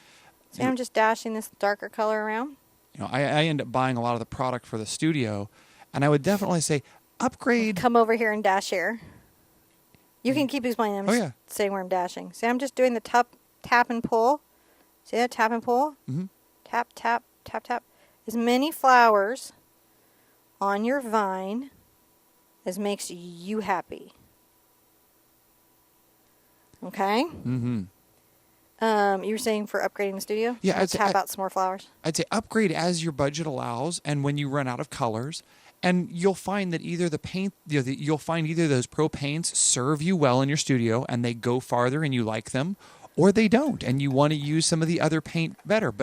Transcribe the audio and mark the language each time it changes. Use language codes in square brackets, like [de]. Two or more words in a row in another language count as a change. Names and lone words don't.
[en] See, I'm just dashing this darker color around. You know, I end up buying a lot of the product for the studio, and I would definitely say upgrade. Come over here and dash here. You can keep explaining. I'm just saying where I'm dashing. See, I'm just doing the tap and pull. See that? Tap and pull. Mm-hmm. Tap, tap, tap, tap. As many flowers on your vine as makes you happy. Okay? Mm-hmm. You were saying for upgrading the studio? Yeah, tap out some more flowers. I'd say upgrade as your budget allows, and when you run out of colors, and you'll find that either the paint, you'll find either those pro paints serve you well in your studio, and they go farther, and you like them, or they don't, and you want to use some of the other paint better.